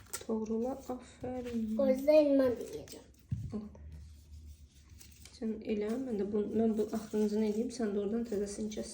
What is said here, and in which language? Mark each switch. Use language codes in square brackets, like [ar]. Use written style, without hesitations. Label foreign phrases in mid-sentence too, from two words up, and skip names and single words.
[tr] Doğrula. Aferin. O yüzden ben de yiyeceğim. [az] Sen elə, mən bu axırıncını edeyim, sən də oradan təzəsini kəs.